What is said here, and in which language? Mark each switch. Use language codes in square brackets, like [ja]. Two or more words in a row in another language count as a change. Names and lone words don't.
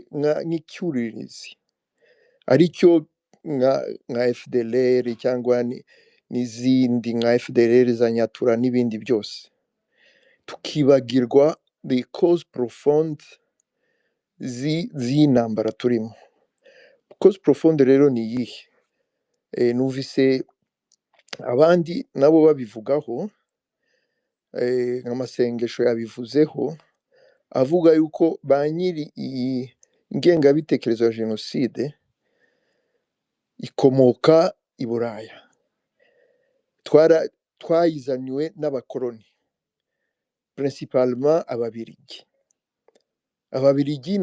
[rw] nk'icyuririzi aricyo nka FDLR cyangwa n'izindi nka FDLR za Nyatura n'ibindi byose tukibagirwa the [fr] cause profonde [rw] z'intambara turimo [fr] cause profonde [rw] rero ni iyihe numvise abandi nabo babivugaho nk'amasengesho yabivuzeho avuga yuko ba nyiri iyi ngengabitekerezo ya jenoside ikomoka i Buraya twayizaniwe n'abakoloni principalement ababirigi